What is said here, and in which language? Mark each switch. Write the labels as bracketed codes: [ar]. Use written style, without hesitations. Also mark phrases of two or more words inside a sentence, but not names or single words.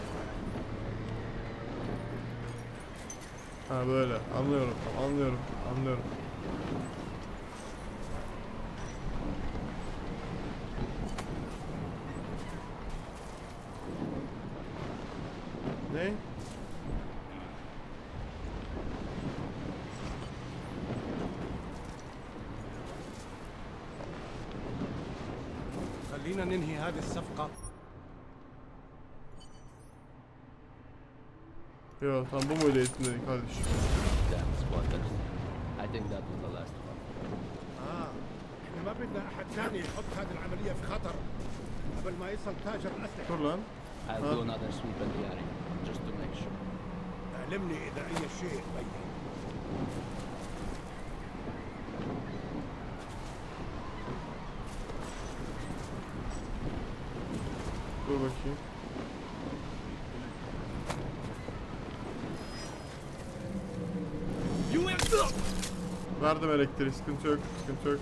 [tr] Ha böyle. Anlıyorum. Anlıyorum. Anlıyorum. Ne? [ar] خلينا ننهي هذه الصفقة. [tr] Yo tam bu muydu eğitim dedik kardeşim? [en] Damn squatters. I think that was the last one. [ar] احنا ما بدنا احد ثاني يحط هذه العملية في خطر قبل ما يصل تاجر الأسلحة. [tr] Dur lan. [en] I'll do another sweep in the area, just to make sure. [ar] علمني إذا أي شيء بين. [tr] Dur bakayım. Verdim elektriği, sıkıntı yok, sıkıntı yok.